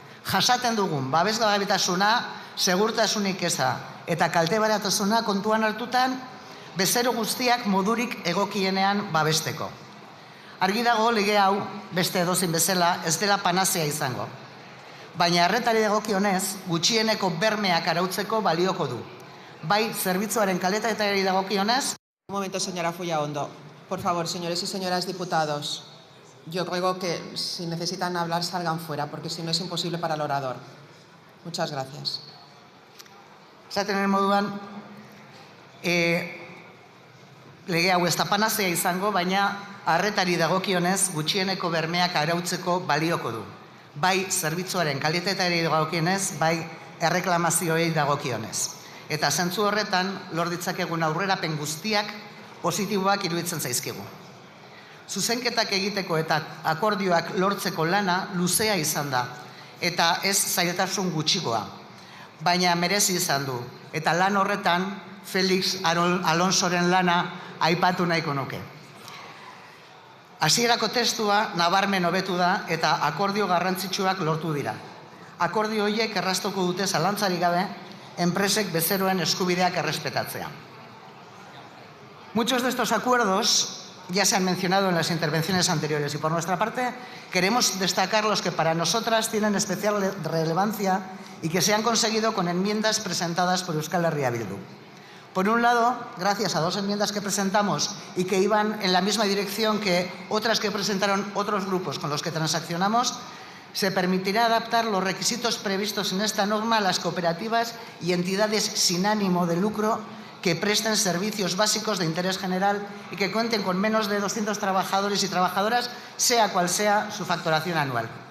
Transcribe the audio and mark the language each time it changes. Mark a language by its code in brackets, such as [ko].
[eu] Jasaten dugun babesgabetasuna, segurtasunik eza eta kaltebaratasuna kontuan hartutan, bezero guztiak modurik egokienean babesteko. Argi dago lege hau, beste edozein bezala, ez dela panazea izango. Baina arretari dagokionez, gutxieneko bermeak arautzeko balioko du. Bai, zerbitzuaren kalitateari dagokionez. [es] Un momento, señora Fullaondo. Por favor, señores y señoras diputados, yo ruego que si necesitan hablar salgan fuera, porque si no es imposible para el orador. Muchas gracias. [eu] Esaten den moduan, lege hau ez da panazea izango, baina arretari dagokionez gutxieneko bermeak arautzeko balioko du. Bai zerbitzuaren kalitateari dagokionez, bai erreklamazioei dagokionez. Eta zentzu horretan, lor ditzakegun aurrerapen guztiak positiboak iruditzen zaizkigu. Zuzenketak egiteko eta akordioak lortzeko lana luzea izan da, eta ez zailtasun gutxigoa. Baina merezi izan du, eta lan horretan Felix Alonsoren lana aipatu nahiko nuke. Hasierako testua nabarmen hobetu da eta akordio garrantzitsuak lortu dira. Akordio horiek erraztuko dute zalantzarik gabe enpresek bezeroen eskubideak errespetatzea. [es] Muchos de estos acuerdos ya se han mencionado en las intervenciones anteriores y por nuestra parte queremos destacar los que para nosotras tienen especial relevancia y que se han conseguido con enmiendas presentadas por Euskal Herria Bildu. Por un lado, gracias a 2 enmiendas que presentamos y que iban en la misma dirección que otras que presentaron otros grupos con los que transaccionamos, se permitirá adaptar los requisitos previstos en esta norma a las cooperativas y entidades sin ánimo de lucro que presten servicios básicos de interés general y que cuenten con menos de 200 trabajadores y trabajadoras, sea cual sea su facturación anual.